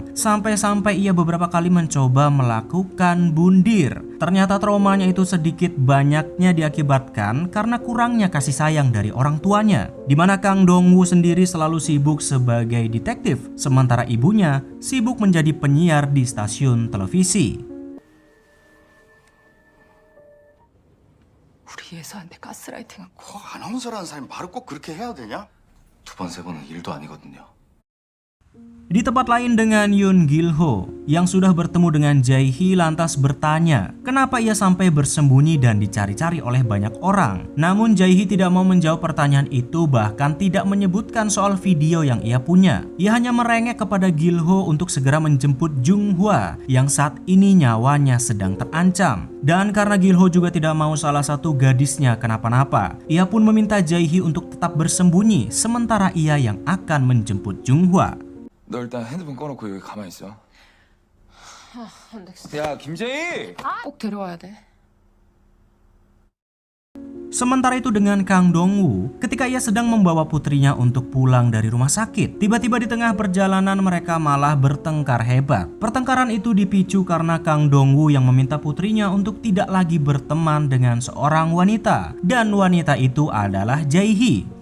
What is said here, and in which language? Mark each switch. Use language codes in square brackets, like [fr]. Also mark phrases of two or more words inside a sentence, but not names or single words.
[id] Sampai-sampai ia beberapa kali mencoba melakukan bundir. Ternyata traumanya itu sedikit banyaknya diakibatkan karena kurangnya kasih sayang dari orang tuanya. Dimana Kang Dong-woo sendiri selalu sibuk sebagai detektif, sementara ibunya sibuk menjadi penyiar di stasiun televisi. [ko] 우리 예서한테 가스라이팅은 꼭 아나운서라는 사람이 말을 꼭 그렇게 해야 되냐? 두 번 세 번은 일도 아니거든요. [id] Di tempat lain dengan Yoon Gil-ho yang sudah bertemu dengan Jae-hee lantas bertanya kenapa ia sampai bersembunyi dan dicari-cari oleh banyak orang. Namun Jae-hee tidak mau menjawab pertanyaan itu, bahkan tidak menyebutkan soal video yang ia punya. Ia hanya merengek kepada Gil-ho untuk segera menjemput Junhwa yang saat ini nyawanya sedang terancam. Dan karena Gil-ho juga tidak mau salah satu gadisnya kenapa-napa, ia pun meminta Jae-hee untuk tetap bersembunyi sementara ia yang akan menjemput Junhwa. [ko] 너 일단 핸드폰 꺼놓고 여기 가만히 있어. 안 되겠어. 야, 김재희! 꼭 데려와야 돼. [id] Sementara itu dengan Kang Dong-woo, ketika ia sedang membawa putrinya untuk pulang dari rumah sakit, tiba-tiba di tengah perjalanan mereka malah bertengkar hebat. Pertengkaran itu dipicu karena Kang Dong-woo yang meminta putrinya untuk tidak lagi berteman dengan seorang wanita, dan wanita itu adalah Jae-hee.